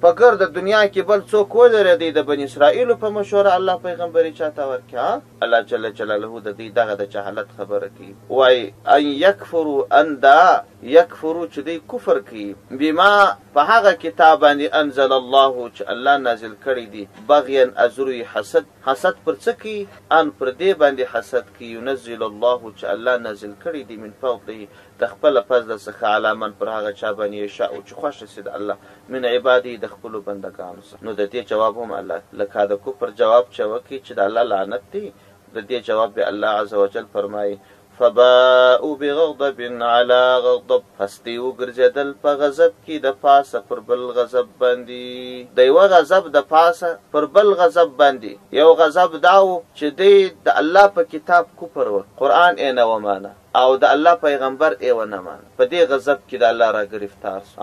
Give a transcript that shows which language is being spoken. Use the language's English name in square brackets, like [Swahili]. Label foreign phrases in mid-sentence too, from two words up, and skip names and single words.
[Pashto] په ګرده دنیا کې بل څوک ولرېدی د بني اسرائیلو په مشوره الله پیغمبري چاته ورکړي. الله جل جلاله د دې دغه د جهالت خبره کوي، وایي [Arabic] ان یکفروا، [Pashto] ان دا یکفرو چې دی کفر کوي بما په هغه کتاب باندې [Arabic] انزل الله [Pashto] چې الله نازل کړی دی بغیا [Persian] از روی حسد. [Pashto] حسد پر څه کوي؟ ان پر دې باندې حسد کوي [Arabic] ينزل الله [Pashto] چې الله نازل کړی دی [Arabic] من فضله [Pashto] د خپل فضل څخه [Arabic] علی من [Pashto] پر هغه چا باندې یشاء چې خوښ سي د الله [Arabic] من عباده [Pashto] د خپل بندگانو څخه. نو د دې جواب هم الله لکه د کفر جواب چې وکړي چې د الله لعنت دی، د دې جواب به الله [Arabic] عز وجل [Pashto] فرمایي [Arabic] فباءوا بغضب على غضب، [Pashto] پس دی وګرځېدل په غضب کې د پاسه پر بل غضب باندې، د یوه غضب د پاسه پر بل غضب باندې. یو غضب دا و چې دی د الله په کتاب کفر و، قرآن یې نه ومانه او د الله پیغمبر یې ونه مانه، په دې غضب کې د الله را ګرفتار شو.